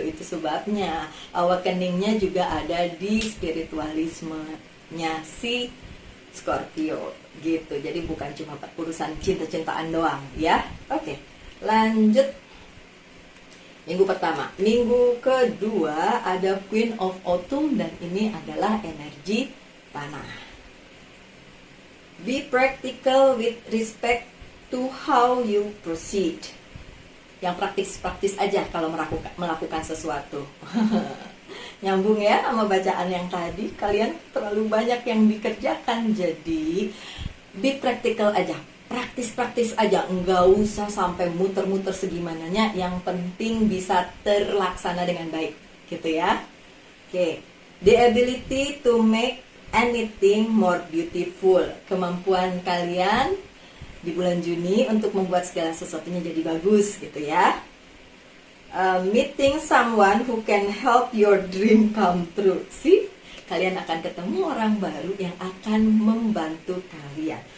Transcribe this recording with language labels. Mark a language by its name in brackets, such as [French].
[Indonesian] Itu sebabnya awakeningnya juga ada di spiritualismenya si Scorpio gitu. Jadi bukan cuma urusan cinta-cintaan doang ya. Oke, lanjut. Minggu pertama. Minggu kedua ada Queen of Autumn dan ini adalah energi tanah. [English] Be practical with respect to how you proceed. [Indonesian] Yang praktis-praktis aja kalau melakukan sesuatu. Nyambung ya sama bacaan yang tadi. Kalian terlalu banyak yang dikerjakan, jadi [English] be practical [Indonesian] aja. Praktis-praktis aja, nggak usah sampai muter-muter segimananya, yang penting bisa terlaksana dengan baik gitu ya. Oke. [English] The ability to make anything more beautiful. [Indonesian] Kemampuan kalian di bulan Juni untuk membuat segala sesuatunya jadi bagus gitu ya. [English] Meeting someone who can help your dream come true. See? [Indonesian] Kalian akan ketemu orang baru yang akan membantu kalian.